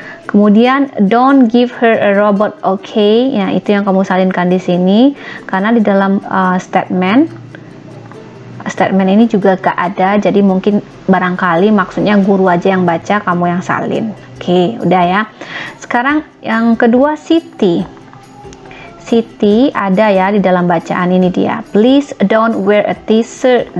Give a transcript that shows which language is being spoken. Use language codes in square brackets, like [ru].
[id] Kemudian [en] don't give her a robot, okay? [id] Ya, itu yang kamu salinkan di sini karena di dalam statement ini juga gak ada. Jadi mungkin barangkali maksudnya guru aja yang baca, kamu yang salin. Oke, udah ya. Sekarang yang kedua Siti. Siti ada ya di dalam bacaan ini dia. [en] Please don't wear a t-shirt.